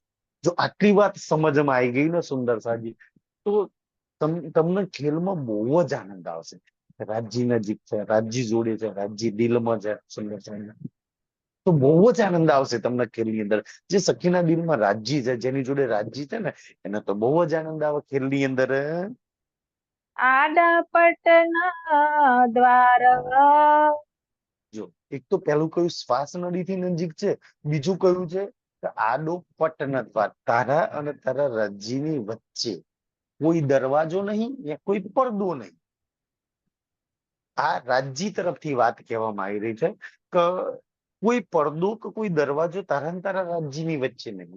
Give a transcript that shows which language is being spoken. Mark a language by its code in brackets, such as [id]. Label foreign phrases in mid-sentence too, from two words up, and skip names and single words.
[gu] જો આટલી વાત સમજમાં આવી ગઈ ને સુંદર સાજી, તો તમને ખેલમાં બહુ જ આનંદ આવશે. રાજજી નજીક છે, રાજજી જોડે છે, રાજજી દિલમાં છે સુંદર સાજી, તો બહુ જ આનંદ આવશે તમને ખેલની અંદર. જે સખીના દિલમાં રાજજી છે, જેની જોડે રાજજી છે ને, એને તો બહુ જ આનંદ આવે ખેલની અંદર. [hi] आडा पटना द्वार [gu] જો એક તો પેલું કયું શ્વાસ નળીથી નજીક છે, બીજું કયું છે કે આડો પટ નથી, તારા અને તારા રાજ્યની વચ્ચે કોઈ દરવાજો નહીં યા કોઈ પડદો નહીં. આ રાજ્ય તરફથી વાત કહેવામાં આવી રહી છે કે કોઈ પડદો કે કોઈ દરવાજો તારા ને તારા રાજ્યની વચ્ચે નહીં.